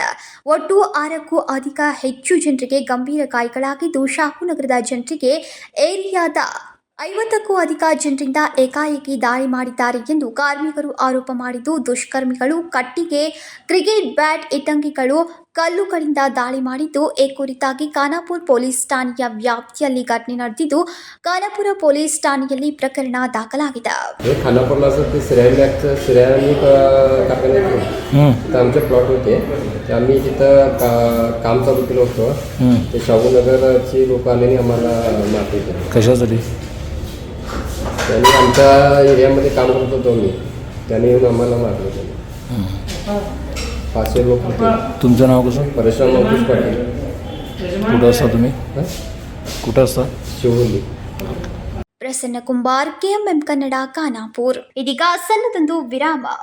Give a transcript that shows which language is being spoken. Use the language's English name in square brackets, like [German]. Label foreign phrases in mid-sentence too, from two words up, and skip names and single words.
[Kannada] ಒಟ್ಟು 6ಕ್ಕೂ ಹೆಚ್ಚು ಜನರಿಗೆ ಗಂಭೀರ ಗಾಯಗಳಾಗಿದ್ದು, ಶಾಹುನಗರದ ಜನರಿಗೆ ಏರಿಯಾದ 50ಕ್ಕೂ ಅಧಿಕ ಜನರಿಂದ ಏಕಾಏಕಿ ದಾಳಿ ಮಾಡಿದ್ದಾರೆ ಎಂದು ಕಾರ್ಮಿಕರು ಆರೋಪ ಮಾಡಿದ್ದು, ದುಷ್ಕರ್ಮಿಗಳು ಕಟ್ಟಿಗೆ, [English] cricket bat, [Kannada] ಇಟ್ಟಂಗಿಗಳು, ಕಲ್ಲುಗಳಿಂದ ದಾಳಿ ಮಾಡಿದ್ದು, ಈ ಕುರಿತಾಗಿ ಖಾನಾಪುರ ಪೊಲೀಸ್ ಠಾಣೆಯ ವ್ಯಾಪ್ತಿಯಲ್ಲಿ ಘಟನೆ ನಡೆದಿದ್ದು, ಖಾನಾಪುರ ಪೊಲೀಸ್ ಠಾಣೆಯಲ್ಲಿ ಪ್ರಕರಣ ದಾಖಲಾಗಿದೆ. [Marathi] खानापूरला असं ते सिरॅमिक कारखाने तिथं आमचे प्लॉट होते. आम्ही तिथं काम चालू केलं होतं. ते शाहूनगरची लोक आलेली आम्हाला मारली. कशासाठी? त्यांनी आमच्या एरियामध्ये काम करत होतो मी, त्यांनी येऊन आम्हाला मारलं. त्यांनी 500 लोक होते. तुमचं नाव कसं? परेशान अंकुश पाटील. कुठं असता तुम्ही? कुठं असता? शिवली. [Kannada] ಪ್ರಸನ್ನ ಕುಂಬಾರ್, ಕೆಎಂಎಂ ಕನ್ನಡ, ಖಾನಾಪುರ್. ಇದೀಗ ಸಣ್ಣದೊಂದು ವಿರಾಮ.